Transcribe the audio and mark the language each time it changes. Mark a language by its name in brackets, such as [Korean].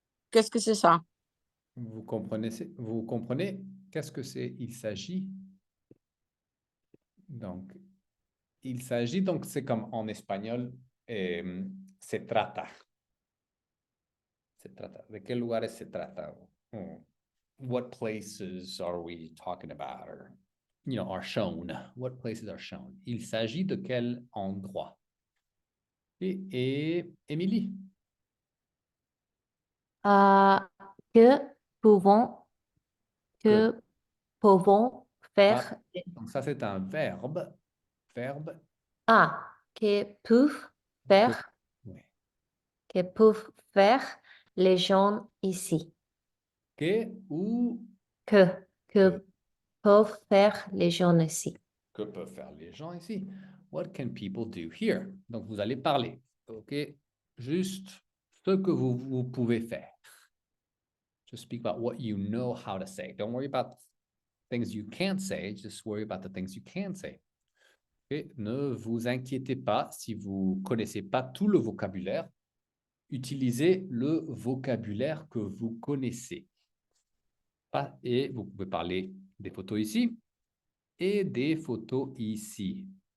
[French] Qu'est-ce que c'est ça? Vous comprenez? Vous comprenez? Qu'est-ce que c'est? Il s'agit. Donc, il s'agit, donc c'est comme en espagnol, [Spanish] se trata. Se trata. ¿De qué lugares se trata? [English] What places are we talking about? Or, are shown. What places are shown? [French] Il s'agit de quel endroit? Et Émilie? Euh, que pouvons, Que, que pouvons ah, faire, donc ça, c'est un verbe. Verbe que peuvent que, faire, oui. que peuvent faire les gens ici. Que ou Que, que. que peuvent faire les gens ici. Que peuvent faire les gens ici? [English] What can people do here? [French] Donc, vous allez parler. OK? Juste ce que vous pouvez faire. [English] Just speak about what you know how to say. Don't worry about things you can't say. Just worry about the things you can say. Okay? [French] Ne vous inquiétez pas si vous ne connaissez pas tout le vocabulaire. Utilisez le vocabulaire que vous connaissez. Et vous pouvez parler des photos ici et des photos ici.